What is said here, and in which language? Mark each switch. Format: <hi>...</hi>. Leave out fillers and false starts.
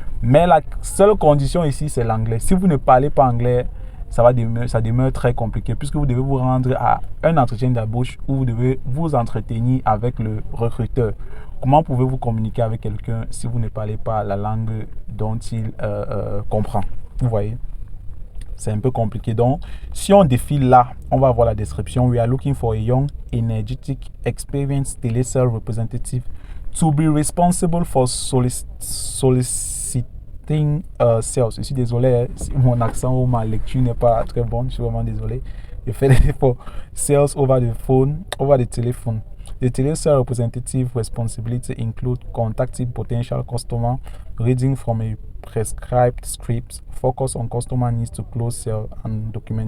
<fr>Mais la seule condition ici, c'est l'anglais. Si vous ne parlez pas anglais, ça demeure très compliqué puisque vous devez vous rendre à un entretien d'embauche où vous devez vous entretenir avec le recruteur. Comment pouvez-vous communiquer avec quelqu'un si vous ne parlez pas la langue dont il comprend? Vous voyez, c'est un peu compliqué. Donc, si on défile là, on va voir la description.</fr> <en>We are looking for a young, energetic, experienced telesales representative to be responsible for soliciting sales.</en> <fr>Je suis désolé si mon accent ou ma lecture n'est pas très bonne. Je suis vraiment désolé. Je fais des efforts.</fr> <en>Sales over the phone, over the telephone. The telesales representative responsibility include contacting potential customer, reading from a prescribed scripts, focus on customer needs to close sale and document.</en>